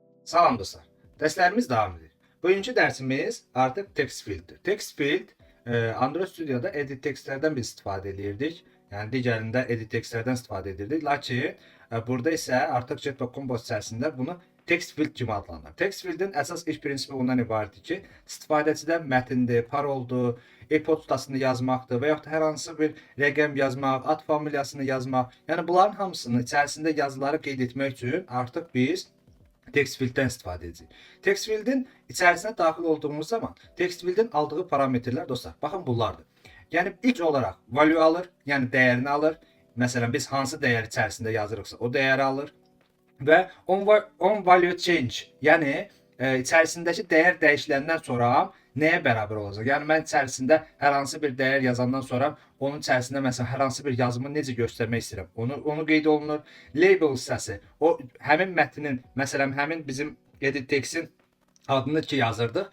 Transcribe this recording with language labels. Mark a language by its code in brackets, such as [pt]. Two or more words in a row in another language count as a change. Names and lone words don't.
[az] Salam dostlar. Dərslərimiz davam edir. Bugünkü dərsimiz artıq [en] text fielddir. Text field [az] Android Studio'da [en] edit textlərdən [az] biz istifadə edirdik. Yəni digərində [en] edit textlərdən [az] istifadə edirdik. Lakin burada isə artıq Jetpack Compose içərisində bunu [en] text field [az] kimi adlanır. [en] Text fieldin [az] əsas iş prinsipi ondan ibarətdir ki, istifadəçidən mətindir, paroldur, e-postasını yazmaqdır və yaxud da hər hansı bir rəqəm yazmaq, ad familiyasını yazmaq. Yəni bunların hamısını içərisində yazıları qeyd etmək üçün artıq biz [en] text field'den [az] istifadə edəcəyik. [en] Text field'in [az] içərisinə daxil olduğumuz zaman [en] text field'in [az] aldığı parametrlər dostlar, baxın bunlardır. Yəni ilk olaraq value alır, yəni dəyərini alır. Məsələn biz hansı dəyər içərisində yazırıqsa o dəyəri alır və [en] on value change, [az] yəni içərisindəki dəyər dəyişiləndən sonra nəyə bərabər olacaq? Yəni mən içərisində hər hansı bir dəyər yazandan sonra onun içərisində məsələn hər hansı bir yazımı necə göstərmək istəyirəm. Onu qeyd olunur. Label hissəsi, o həmin mətnin, məsələn həmin bizim [en] edit text'in [az] adını ki yazırdıq.